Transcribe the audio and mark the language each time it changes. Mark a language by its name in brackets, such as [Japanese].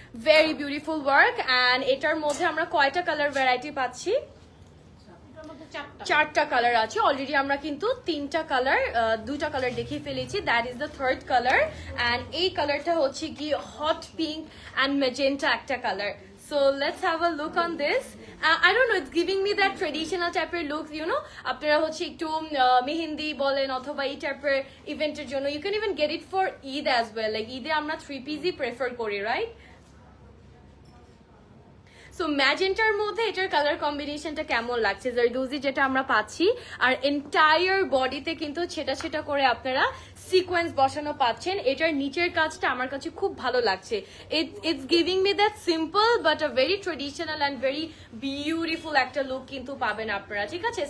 [English] Very beautiful work. [Bangla] And এটার মধ্যে আমরা কয়টা কালার ভ্যারাইটি পাচ্ছি? 4টা কালার আছে। অলরেডি আমরা কিন্তু 3টা কালার, 2টা কালার দেখিয়ে ফেলেছি, [English] That is the third colour. [Bangla] And এই কালারটা হচ্ছে কি হট পিঙ্ক অ্যান্ড ম্যাজেন্টা একটা colour. [English] So let's have a look on this. I don't know, it's giving me that traditional type of look, you know. [Bangla] আপনারা হচ্ছে একটু মেহেন্দি বলেন অথবা এই টাইপের ইভেন্টের জন্য, [English] you can even get it for Eid as well. [Bangla] Like ঈদে আমরা 3 piece prefer করি, right? সো ম্যাজেন্টার মধ্যে এটার কালার কম্বিনেশনটা কেমন লাগছে? জরদৌজি যেটা আমরা পাচ্ছি, আর এন্টায়ার বডিতে কিন্তু ছেটা ছেটা করে আপনারা সিকোয়েন্স বসানো পাচ্ছেন। এটার নিচের কাজটা আমার কাছে খুব ভালো লাগছে। [English] it's giving me that simple but a very traditional and very beautiful [Bangla] একটা লুক কিন্তু পাবেন আপনারা, ঠিক আছে?